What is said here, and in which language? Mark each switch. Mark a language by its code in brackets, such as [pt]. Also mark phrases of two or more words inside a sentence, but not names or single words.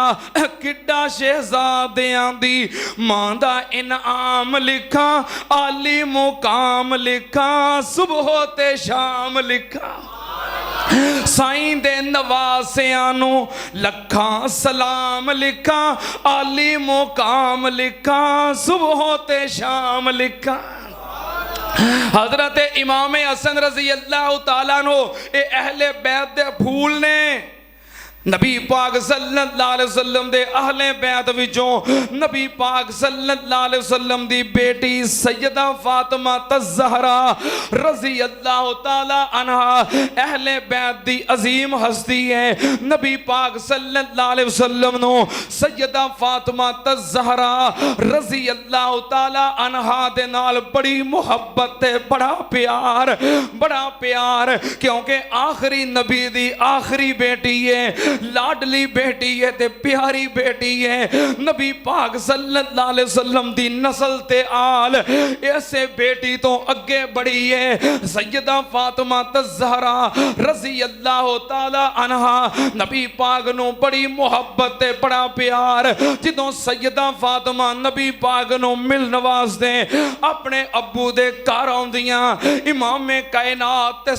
[pa] کڈا شہزادیاں دی ماں دا انعام لکھا، عالی مقام لکھا، صبح تے شام لکھا. سائیں دے نواسیاں نوں لکھاں سلام لکھا، عالی مقام لکھا، صبح تے شام لکھا. حضرت امام حسن [ar] رضي الله تعالى عنه [pa] اے اہل بیت دے پھل نے. نبی پاک [ar] صلى الله عليه وسلم [pa] دے اہل بیت وچوں نبی پاک [ar] صلى الله عليه وسلم [pa] دی بیٹی سیدہ فاطمہ تزہرا [ar] رضي الله تعالى عنها [pa] اہل بیت دی عظیم ہستی ہے. نبی پاک [ar] صلى الله عليه وسلم [pa] نوں سیدہ فاطمہ تزہرا [ar] رضي الله تعالى عنها [pa] دے نال بڑی محبت ہے، بڑا پیار، کیونکہ آخری نبی دی آخری بیٹی ہے، لاڈلی بیٹی ہے تے پیاری بیٹی ہے. نبی پاک [ar] صلى الله عليه وسلم [pa] دی نسل تے آل ایسے بیٹی تو اگے بڑھی ہے. سیدہ فاطمہ تزہرا [ar] رضي الله تعالى عنها [pa] نبی پاک نوں بڑی محبت تے بڑا پیار. جدوں سیدہ فاطمہ نبی پاک نوں ملن واسطے اپنے ابو دے گھر آؤندیاں، امامِ کائنات تے